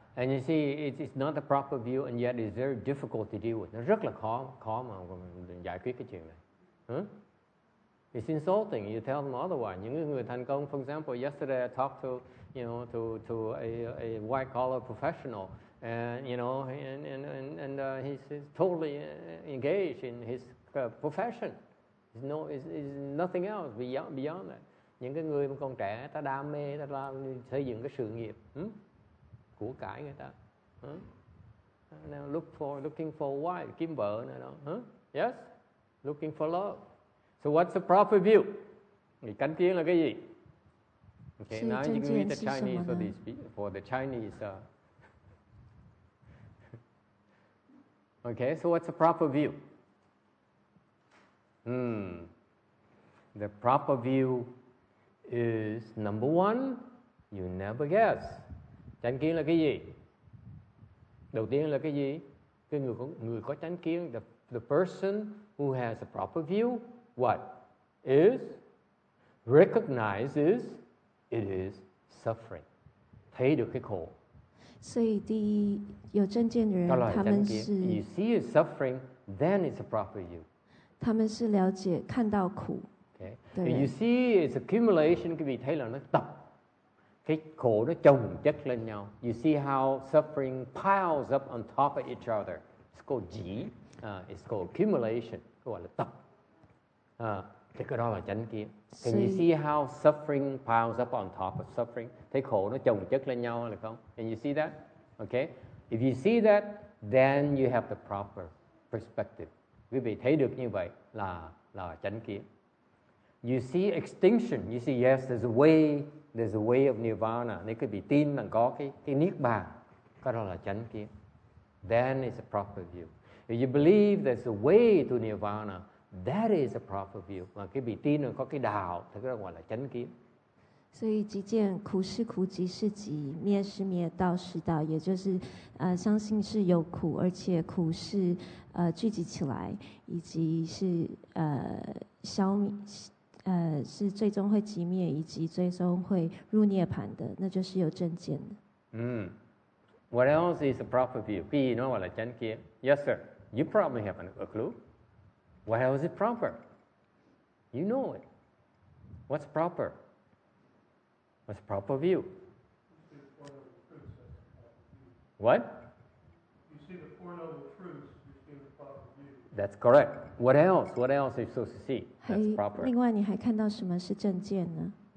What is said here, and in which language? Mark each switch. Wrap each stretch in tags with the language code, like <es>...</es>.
<en>And you see, it's not the proper view, and yet it's very difficult to deal with.</en> <vi>Nó rất là khó mà giải quyết cái chuyện này.</vi> <en>It's insulting. You tell them otherwise.</en> <vi>Những người thành công,</vi> <en>for example, yesterday I talked to a white collar professional, and and he's totally engaged in his profession. It's nothing else beyond that.</en> <vi>Những cái người mà còn trẻ, ta đam mê, ta xây dựng cái sự nghiệp, của cải người ta,</vi> <en>now looking for a wife,</en> <vi>kiếm vợ nữa đó,</vi> <en>yes, looking for love. So what's the proper view?</en> <vi>Thì chánh kiến là cái gì?</vi> <en>Okay, now you can read the Chinese for the Chinese. Okay, so what's the proper view? The proper view is number one, you never guess.</en> <vi>Chánh kiến là cái gì?</vi> <en>Đầu tiên là cái gì?</en> <vi>Cái người có chánh kiến,</vi> <en>the person who has a proper view, what? Is recognizes it is suffering.</en> <vi>Thấy được cái khổ.</vi> <zh>所以第一，有正见的人，他们是</zh> <en>You see it suffering, then it's a proper view.</en> <zh>他们是了解看到苦。</zh> <en>Okay. If you see its accumulation,</en> <vi>quý vị thấy là nó tập. Cái khổ nó chồng chất lên nhau.</vi> <en>You see how suffering piles up on top of each other. It's called ji. It's called accumulation.</en> <vi>Gọi là tập. Thì cái đó là chánh kiến.</vi> <en>Can you see how suffering piles up on top of suffering?</en> <vi>Thấy khổ nó chồng chất lên nhau là không?</vi> <en>Can you see that? Okay. If you see that, then you have the proper perspective.</en> <vi>Quý vị thấy được như vậy là chánh kiến.</vi> <en>You see extinction. You see, yes, there's a way of nirvana.</en> <vi>Nếu quý vị tin rằng có cái niết bàn, cái đó là chánh kiến.</vi> <en>Then it's a proper view. If you believe there's a way to nirvana, that is a proper view.</en> <vi>Mà quý vị tin rằng có cái đạo, thì cái đó gọi là chánh kiến.</vi> <zh>所以即见苦是苦，集是集，灭是灭，道是道，也就是相信是有苦，而且苦是聚集起来，以及是消灭，是最终会寂灭，以及最终会入涅槃的，那就是有正见的。</zh> <en>What else is a proper view?</en> <vi>Cái gì nó gọi là chánh kiến?</vi> <en>Yes, sir. You probably have a clue. What else is proper? You know it. What's proper? What's proper view? What? You see the Four Noble Truths, you see the proper view. That's correct. What else? What else are you supposed to see? That's proper.</en> <zh>另外，你还看到什么是正见呢？</zh>